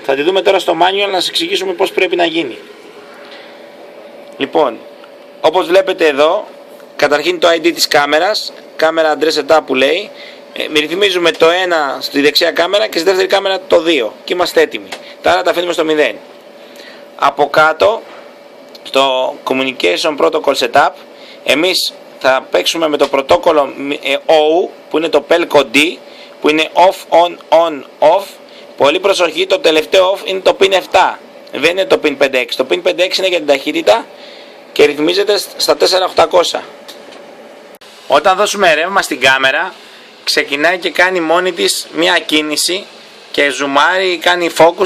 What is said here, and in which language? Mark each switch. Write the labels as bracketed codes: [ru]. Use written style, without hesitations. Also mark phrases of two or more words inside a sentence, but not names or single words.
[el] Θα τη δούμε τώρα στο manual να σας εξηγήσουμε πώς πρέπει να γίνει. Λοιπόν, όπως βλέπετε εδώ, καταρχήν το ID της κάμερας, κάμερα [en] address setup [el] που λέει, ρυθμίζουμε το 1 στη δεξιά κάμερα και στη δεύτερη κάμερα το 2 και είμαστε έτοιμοι. Τα άλλα τα αφήνουμε στο 0. Από κάτω, στο [en] Communication Protocol Setup, [el] εμείς θα παίξουμε με το πρωτόκολλο O που είναι το Pelco D, που είναι [en] off, on, on, off. [el] Πολύ προσοχή, το τελευταίο off είναι το pin 7, δεν είναι το pin 5.6. Το pin 5.6 είναι για την ταχύτητα και ρυθμίζεται στα 4800. Όταν δώσουμε ρεύμα στην κάμερα, ξεκινάει και κάνει μόνη της μια κίνηση και ζουμάρει, κάνει focus.